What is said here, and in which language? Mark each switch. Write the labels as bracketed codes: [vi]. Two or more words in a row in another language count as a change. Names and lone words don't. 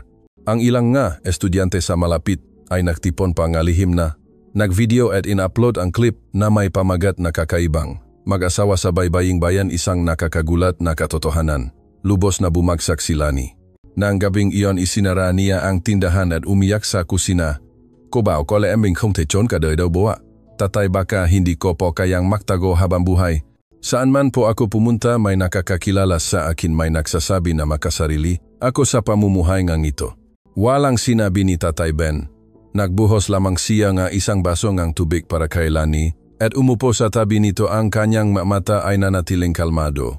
[tl] Ang ilang nga estudyante sa malapit ay nagtipon pa nga lihim na. Nag-video at in-upload ang clip na may pamagat na kakaibang. Mag-asawa sa baybaying bayan isang nakakagulat na katotohanan. Lubos na bumagsak si Lani. Nang gabing iyon isinara niya ang tindahan at umiyak sa kusina. [vi] Ko bao ko le mình không thể trốn cả đời đâu bố ạ. [tl] Tatay baka hindi ko po kayang magtago habang buhay. Saan man po ako pumunta may nakakakilala sa akin may nagsasabi na makasarili ako sa pamumuhay ngang ito. Walang sinabi ni Tatay Ben. Nagbuhos lamang siya nga isang baso ng tubig para kay Lani at umupo sa tabi nito ang kanyang mata ay nanatiling kalmado.